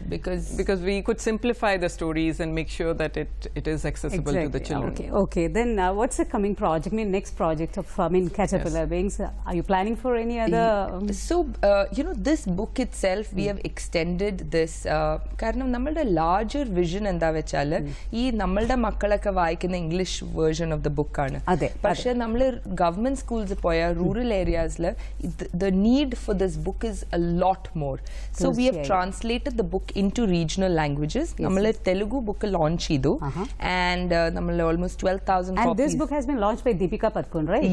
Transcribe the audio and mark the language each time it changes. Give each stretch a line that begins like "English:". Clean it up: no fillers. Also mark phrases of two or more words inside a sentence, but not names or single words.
English: because we could simplify the stories and make sure that it is accessible to the children. Okay. Then what's the coming project? I mean, next project of Caterpillar Wings? Are you planning for any other? So, you know, this book itself, we have extended this.
Malayalam: കാരണം, നമ്മളുടെ
English: larger vision
Malayalam: എന്താ വെച്ചാലെ, ഈ നമ്മളുടെ മക്കൾക്ക് വായിക്കുന്ന
English: English version of the book
Malayalam: aanu. പക്ഷേ നമ്മൾ
English: government schools poya rural areas la the need for this book is a lot more. So we have translated the book into regional languages. നമ്മൾ Telugu book launch idu, and നമ്മൾ almost 12,000 copies. And this book has been launched by Deepika Padukone, right?